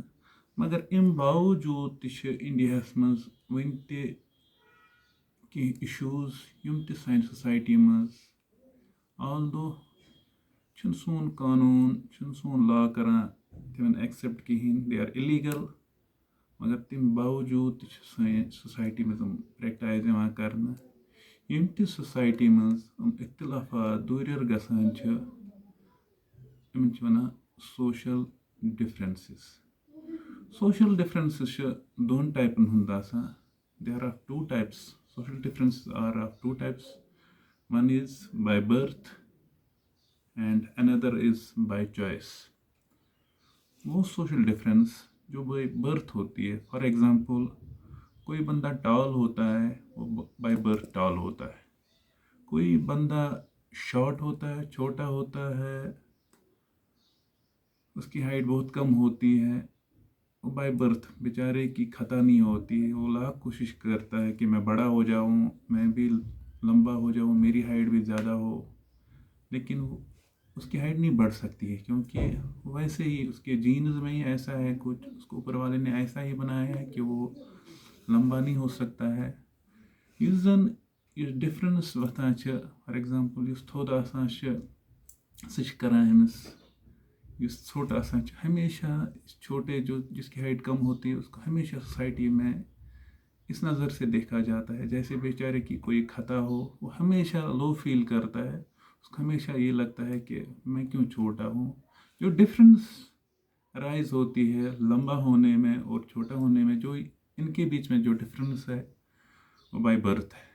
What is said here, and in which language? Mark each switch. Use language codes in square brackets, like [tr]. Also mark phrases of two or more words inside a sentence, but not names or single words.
[ks] مگر اَمہِ باوجوٗد تہِ چھِ اِنڈیاہَس منٛز وٕنہِ تہِ کینٛہہ اِشوٗز یِم تہِ سانہِ سوسایٹی منٛز آلدو چھُنہٕ سون قانوٗن، چھُنہٕ سون لا کَران تِمَن ایٚکسیپٹ کِہیٖنۍ، [en] they are illegal, [ks] مگر تَمہِ باوجوٗد تہِ چھِ سٲنۍ سوسایٹی منٛز یِم پرٛٮ۪کٹایز یِوان کَرنہٕ۔ یِم تہِ سوسایٹی منٛز یِم اختلافات دوٗریر گژھان چھِ یِمن چھِ وَنان [en] social differences. social differences [ks] چھِ دۄن ٹایپَن ہُنٛد آسان۔ [en] there are 2 types. Social differences are of 2 types. One is by birth and another is by choice. [ur] وہ [en] social difference [ur] جو [en] by birth [ur] ہوتی ہے، [en] for example [ur] کوئی بندہ ٹال ہوتا ہے، وہ [en] by birth [ur] ٹال ہوتا ہے۔ کوئی بندہ شارٹ ہوتا ہے، چھوٹا ہوتا ہے، اس کی ہائٹ بہت کم ہوتی ہے، وہ [en] by birth [ur] بیچارے کی خطا نہیں ہوتی ہے۔ وہ لاکھ کوشش کرتا ہے کہ میں بڑا ہو جاؤں، میں بھی لمبا ہو جاؤں، میری ہائٹ بھی زیادہ ہو، لیکن اس کی ہائٹ نہیں بڑھ سکتی ہے، کیونکہ ویسے ہی اس کے جینز میں ہی ایسا ہے، کچھ اس کو اوپر والے نے ایسا ہی بنایا ہے کہ وہ لمبا نہیں ہو سکتا ہے۔ [ks] یُس زَن یُس ڈِفرَنٕس وۄتھان چھِ، [en] for example [ks] یُس تھوٚد آسان چھِ سُہ چھِ کَران أمِس، یُس ژھوٚٹ آسان چھِ [ur] ہمیشہ چھوٹے جو جس کی ہائٹ کم ہوتی ہے اس کو ہمیشہ سوسائٹی میں اس نظر سے دیکھا جاتا ہے جیسے بیچارے کی کوئی خطا ہو۔ وہ ہمیشہ [en] low feel [ur] کرتا ہے، اس کو ہمیشہ یہ لگتا ہے کہ میں کیوں چھوٹا ہوں۔ جو ڈفرینس رائز ہوتی ہے لمبا ہونے میں اور چھوٹا ہونے میں، جو ان کے بیچ میں جو ڈفرینس ہے وہ [en] by birth [ur] ہے۔